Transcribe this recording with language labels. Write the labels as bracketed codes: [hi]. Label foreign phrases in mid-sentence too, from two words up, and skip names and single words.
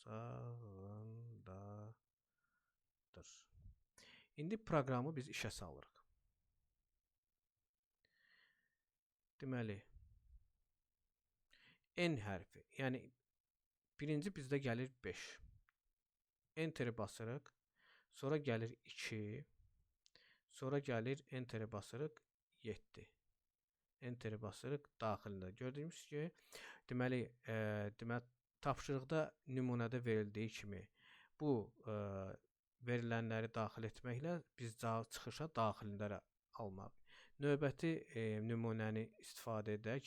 [az] İndi proqramı biz işə salırıq. Deməli, n hərfi, yəni birinci bizdə gəlir 5. Enter-i basırıq, sonra gəlir 2, sonra gəlir enter-i basırıq 7. Enter-i basırıq daxilində. Gördüyümüz ki, deməli tapşırıqda nümunədə verildiyi kimi bu verilənləri daxil etməklə biz çıxışa daxilində almalıyıq. Növbəti nümunəni istifadə edək.